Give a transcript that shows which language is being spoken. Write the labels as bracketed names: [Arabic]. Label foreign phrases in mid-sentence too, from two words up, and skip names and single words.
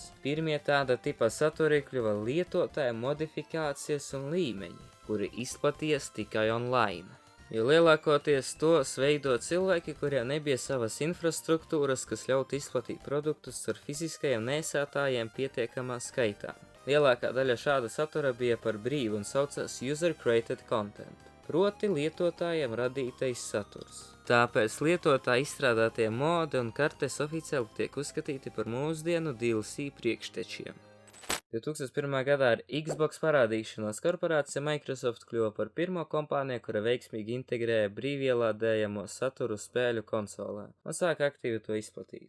[Latvian] Pirmie tāda tipa saturi kļuva lietotāja modifikācijas un līmeņi, kuri izplaties tikai online. Jo lielākoties tos veido cilvēki, kuriem nebija savas infrastruktūras, kas ļautu izplatīt produktus ar fiziskajiem nēsātājiem pietiekamā skaitā. Lielākā daļa šāda satura bija par brīvu un saucās [English] user-created content, [Latvian] proti lietotājiem radītais saturs. Tāpēc lietotāji izstrādātie modi un kartes oficiāli tiek uzskatīti par mūsdienu DLC priekštečiem. 2001. gadā ar Xbox parādīšanos korporācija Microsoft kļuva par pirmo kompāniju, kura veiksmīgi integrēja brīvielādējamo saturu spēļu konsolē un sāka aktīvi to izplatīt.